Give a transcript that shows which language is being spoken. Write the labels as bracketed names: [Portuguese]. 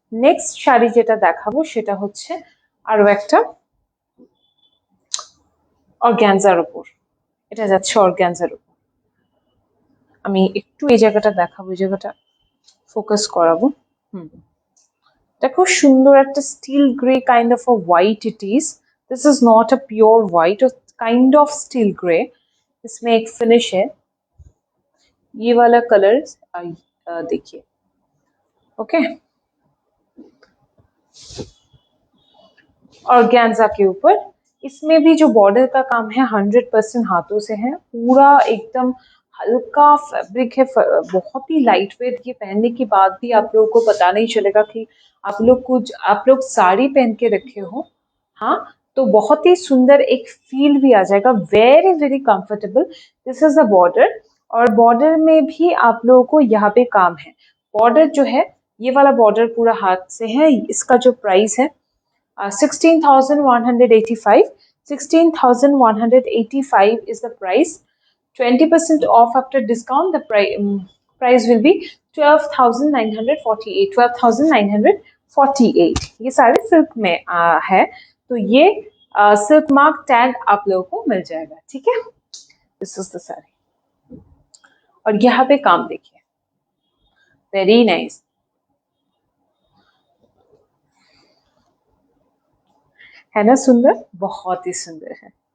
[Bangla] Next sari যেটা দেখাবো সেটা হচ্ছে আরো একটা অর্গানজার উপর। এটা যাচ্ছে অর্গানজার উপর। আমি একটু এই জায়গাটা দেখাবো, এই জায়গাটা ফোকাস করাবো। এটা খুব সুন্দর একটা still grey [English] Kind of a white it is. This is not a pure white, kind of steel grey. [Hindi] इसमें एक फिनिश है, ये वाला कलर देखिए। ओके, ऑर्गेन्जा के ऊपर इसमें भी जो बॉर्डर का काम है 100% हाथों से है। पूरा एकदम हल्का फैब्रिक है, बहुत ही लाइट वेट। ये पहनने के बाद भी आप लोगों को पता नहीं चलेगा कि आप लोग साड़ी पहन के रखे हो। हाँ, तो बहुत ही सुंदर एक फील भी आ जाएगा, [English] Very very comfortable. This is the border, [Hindi] और बॉर्डर में भी आप लोगों को यहाँ पे काम है। बॉर्डर जो है ये वाला बॉर्डर पूरा हाथ से है। इसका जो प्राइस है 16,185, 16,185 [English] is the price. 20% off after discount, the price will be 12,948, 12,948। [Hindi] ये सारे सिल्क में है, तो ये सिल्क मार्क टैग आप लोगों को मिल जाएगा, ठीक है। [English] this is the sari, [Hindi] और यहाँ पे काम देखिए, वेरी नाइस, है ना सुंदर, बहुत ही सुंदर है।